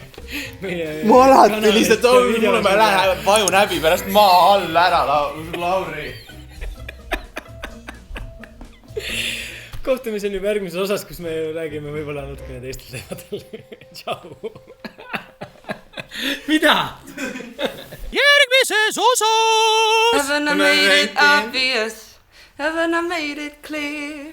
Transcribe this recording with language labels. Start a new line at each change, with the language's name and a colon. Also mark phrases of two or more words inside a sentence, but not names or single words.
Estonian: Ma alati lihtsalt, mulle ma lähen vajun häbi pärast maa all ära, Lauri. Kohtumiseni juba järgmises osas, kus me räägime võib-olla natukene teistel teemadel. Tšau. Mida? Järgmises osas!
English: Haven't I made it obvious? Haven't I made it clear?